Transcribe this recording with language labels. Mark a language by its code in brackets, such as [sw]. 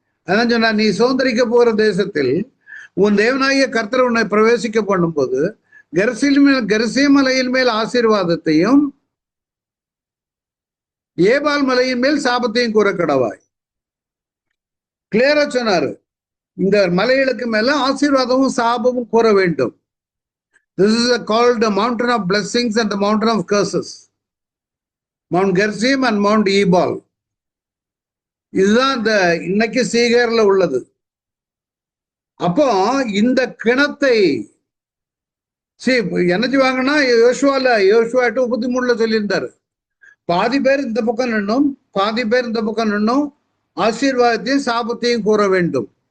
[ta] அதான் சொன்னா, நீ சுதந்திரிக்க போற தேசத்தில் உன் தேவனாகிய கர்த்தர் உன்னை பிரவேசிக்க பண்ணும்போது கெர்சி மலையின் மேல் ஆசீர்வாதத்தையும் ஏபால் மலையின் மேல் சாபத்தையும் கூற கடவாய். கிளியரா சொன்னாரு, இந்த மலைகளுக்கு மேல ஆசீர்வாதமும் சாபமும் கூற வேண்டும். [en] This is called the mountain of blessings and the mountain of curses. Mount Gerizim and Mount Ebal. [ta] இதுதான் இந்த இன்னைக்கு சீகேர்ல உள்ளது. அப்போ இந்த கிணத்தை என்னச்சு வாங்கினா யோசுவா 8:33 சொல்லியிருந்தாரு. பாதி பேர் இந்த பக்கம் நின்னும், பாதி பேர் இந்த பக்கம் நின்னும் ஆசீர்வாதத்தையும் சாபத்தையும் கூற வேண்டும்.